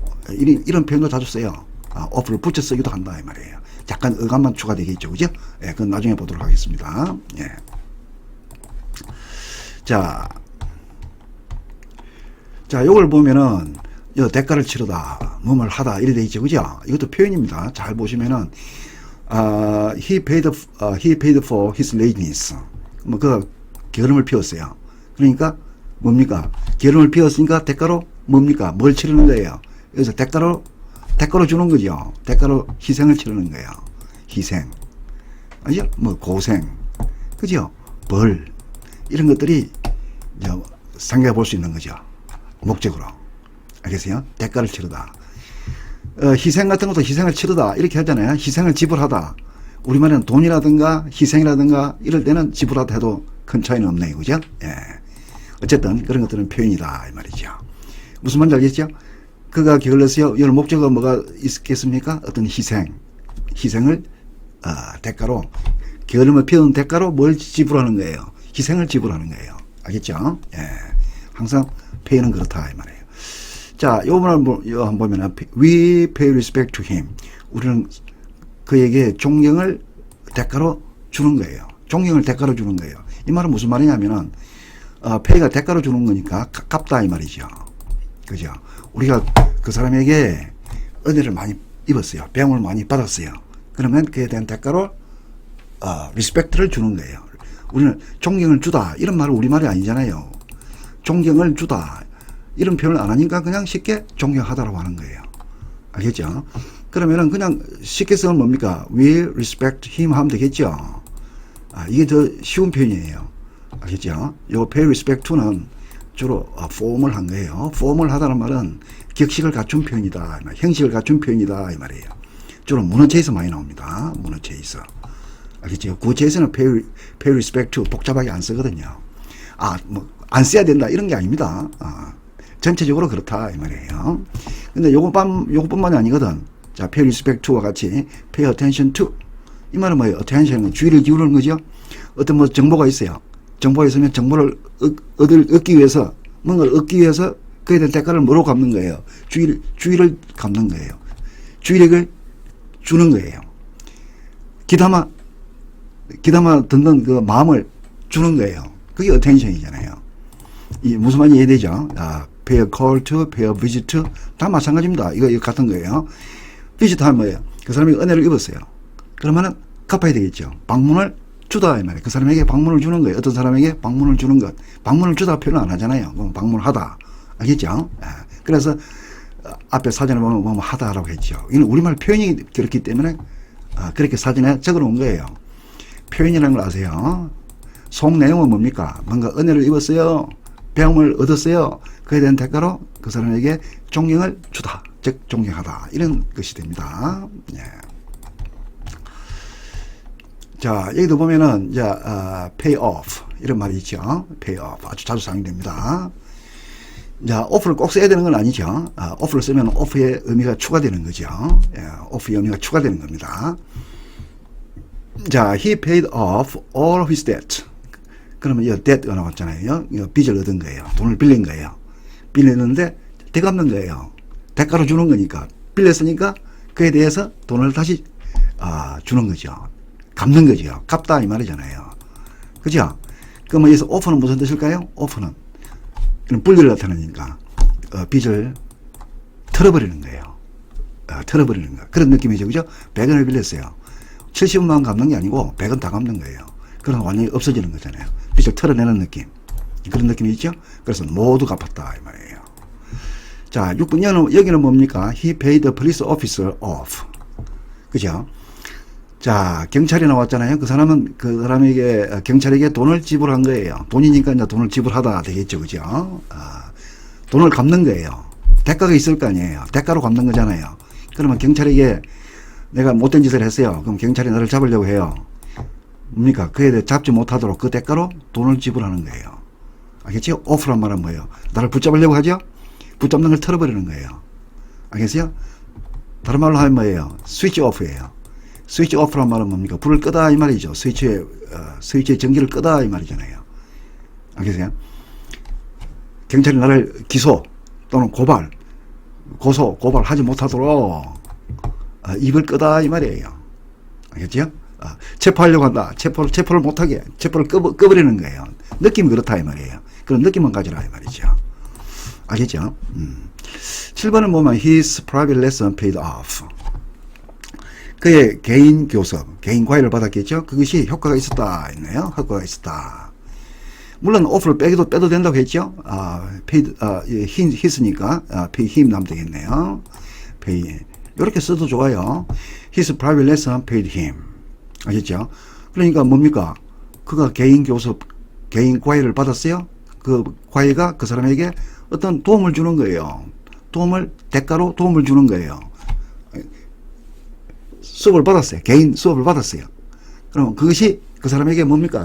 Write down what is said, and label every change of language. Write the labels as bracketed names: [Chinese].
[Korean] 이런 표현도 자주 써요. off를 붙여 쓰기도 한다 이 말이에요. 약간 어감만 추가되겠죠. 그죠? 예, 그건 나중에 보도록 하겠습니다. 예. 자, 요걸 보면은 대가를 치르다, 뭐뭘 하다 이래 돼 있죠. 그죠? 이것도 표현입니다. 잘 보시면은 [English] he paid for his laziness. [Korean] 뭐 그 게으름을 피웠어요. 그러니까 뭡니까? 게으름을 피웠으니까 대가로 뭡니까? 뭘 치르는 거예요? 그래서 대가로 주는 거죠. 대가로 희생을 치르는 거예요. 희생. 아니죠? 뭐 고생. 그죠? 벌. 이런 것들이 상대해 볼 수 있는 거죠. 목적으로. 알겠어요? 대가를 치르다. 희생 같은 것도 희생을 치르다. 이렇게 하잖아요. 희생을 지불하다. 우리말에는 돈이라든가 희생이라든가 이럴 때는 지불하다 해도 큰 차이는 없네요. 그죠? 예. 어쨌든 그런 것들은 표현이다. 이 말이죠. 무슨 말인지 알겠죠? 그가 게을렀어요. 이 목적은 뭐가 있겠습니까? 어떤 희생을 대가로, 게으름을 피우는 대가로 뭘 지불하는 거예요? 희생을 지불하는 거예요. 알겠죠? 예. 항상 페이는 그렇다 이 말이에요. 자, 요번을 한번 보면 [English] we pay respect to him. [Korean] 우리는 그에게 존경을 대가로 주는 거예요. 존경을 대가로 주는 거예요. 이 말은 무슨 말이냐면은 pay가 대가로 주는 거니까 갚다 이 말이죠. 그죠? 우리가 그 사람에게 은혜를 많이 입었어요. 배움을 많이 받았어요. 그러면 그에 대한 대가로 리스펙트를 주는 거예요. 우리는 존경을 주다 이런 말은 우리말이 아니잖아요. 존경을 주다 이런 표현을 안 하니까 그냥 쉽게 존경하다라고 하는 거예요. 알겠죠? 그러면은 그냥 쉽게 쓰면 뭡니까? [English] We respect him [Korean] 하면 되겠죠? 이게 더 쉬운 표현이에요. 알겠죠? 요 pay respect to는 주로 form을 한 거예요. form을 하다는 말은 격식을 갖춘 표현이다. 형식을 갖춘 표현이다. 이 말이에요. 주로 문어체에서 많이 나옵니다. 문어체에서. 알겠죠? 구어체에서는 pay respect to 복잡하게 안 쓰거든요. 뭐, 안 써야 된다. 이런 게 아닙니다. 전체적으로 그렇다. 이 말이에요. 근데 요것뿐만이 아니거든. [English] 자, pay respect to와 같이 pay attention to. [Korean] 이 말은 뭐예요? attention은 주의를 기울이는 거죠. 어떤 뭐 정보가 있어요. 정보가 있으면 정보를 얻기 위해서, 뭔가를 얻기 위해서 그에 대한 대가를 뭐로 갚는 거예요? 주의를 갚는 거예요. 주의력을 주는 거예요. 기담아 듣는 그 마음을 주는 거예요. 그게 attention이잖아요. 이 무슨 말인지 이해되죠? [English] pay a call to, pay a visit to [Korean] 다 마찬가지입니다. 이거 같은 거예요. visit 하면 뭐예요? 그 사람이 은혜를 입었어요. 그러면은 갚아야 되겠죠. 방문을 주다 이 말이에요. 그 사람에게 방문을 주는 거예요. 어떤 사람에게 방문을 주는 것. 방문을 주다 표현을 안 하잖아요. 방문을 하다. 알겠죠? 그래서 앞에 사전에 보면 뭐 하다라고 했죠. 이건 우리말 표현이 그렇기 때문에 그렇게 사전에 적어 놓은 거예요. 표현이라는 걸 아세요? 속 내용은 뭡니까? 뭔가 은혜를 입었어요. 배움을 얻었어요. 그에 대한 대가로 그 사람에게 존경을 주다. 즉 존경하다. 이런 것이 됩니다. 예. 자, 여기도 보면은 이제 pay off 이런 말이 있죠. pay off 아주 자주 사용됩니다. 자, off를 꼭 써야 되는 건 아니죠. off를 쓰면 off의 의미가 추가되는 거죠. 예, off의 의미가 추가되는 겁니다. [English] 자, he paid off all of his debt. [Korean] 그러면 이 debt가 나왔잖아요. 빚을 얻은 거예요. 돈을 빌린 거예요. 빌렸는데 되갚는 거예요. 대가로 주는 거니까. 빌렸으니까 그에 대해서 돈을 다시 주는 거죠. 갚는 거죠. 갚다 이 말이잖아요. 그죠? 그러면 여기서 off는 무슨 뜻일까요? off는 분리를 나타내니까 빚을 털어버리는 거예요. 털어버리는 거. 그런 느낌이죠. 그죠? 100원을 빌렸어요. 70만 원 갚는 게 아니고 100원 다 갚는 거예요. 그럼 완전히 없어지는 거잖아요. 빚을 털어내는 느낌. 그런 느낌이 있죠? 그래서 모두 갚았다 이 말이에요. 자, 6번 여기는 뭡니까? [English] He paid the police officer off. [Korean] 그죠? 자, 경찰이 나왔잖아요. 그 사람에게 경찰에게 돈을 지불한 거예요. 돈이니까 이제 돈을 지불하다 되겠죠. 그죠? 돈을 갚는 거예요. 대가가 있을 거 아니에요. 대가로 갚는 거잖아요. 그러면 경찰에게 내가 못된 짓을 했어요. 그럼 경찰이 나를 잡으려고 해요. 뭡니까? 그에 대해 잡지 못하도록 그 대가로 돈을 지불하는 거예요. 알겠죠? off란 말은 뭐예요? 나를 붙잡으려고 하죠? 붙잡는 걸 털어버리는 거예요. 알겠어요? 다른 말로 하면 뭐예요? 스위치 오프예요. 스위치 오프란 말은 뭡니까? 불을 끄다 이 말이죠. 스위치의 전기를 끄다 이 말이잖아요. 알겠어요? 경찰이 나를 기소 또는 고발하지 못하도록 입을 끄다 이 말이에요. 알겠죠? 체포하려고 한다. 체포를 못하게 체포를 꺼버리는 거예요. 느낌이 그렇다 이 말이에요. 그런 느낌만 가지라 이 말이죠. 알겠죠? 7번을 보면 [English] his private lesson paid off. [Korean] 그의 개인 교섭, 개인 과외를 받았겠죠? 그것이 효과가 있었다 있네요. 효과가 있었다. 물론 off를 빼도 된다고 했죠? paid, his니까 pay him 나면 되겠네요. pay. 이렇게 써도 좋아요. [English] his private lesson paid him. [Korean] 아셨죠? 그러니까 뭡니까? 그가 개인 교섭, 개인 과외를 받았어요. 그 과외가 그 사람에게 어떤 도움을 주는 거예요. 대가로 도움을 주는 거예요. 수업을 받았어요. 개인 수업을 받았어요. 그럼 그것이 그 사람에게 뭡니까?